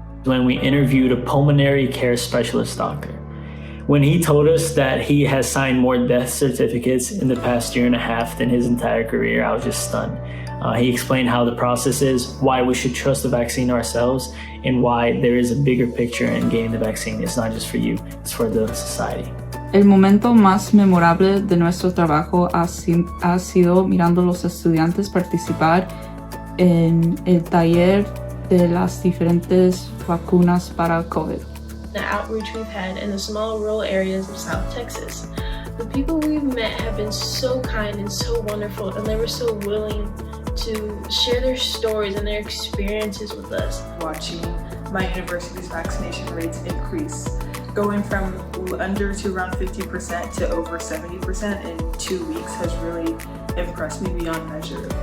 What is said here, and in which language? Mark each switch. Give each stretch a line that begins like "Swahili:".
English: When we interviewed a pulmonary care specialist doctor, when he told us that he has signed more death certificates in the past year and a half than his entire career, I was just stunned. He explained how the process is, why we should trust the vaccine ourselves, and why there is a bigger picture in getting the vaccine. It's not just for you, it's for the society.
Spanish: El momento más memorable de nuestro trabajo ha sido mirando a los estudiantes participar en el taller de las diferentes vacunas para COVID.
English: The outreach we've had in the small rural areas of South Texas. The people we've met have been so kind and so wonderful, and they were so willing to share their stories and their experiences with us. Watching my university's vaccination rates increase, going from under to around 50% to over 70% in 2 weeks has really impressed me beyond measure.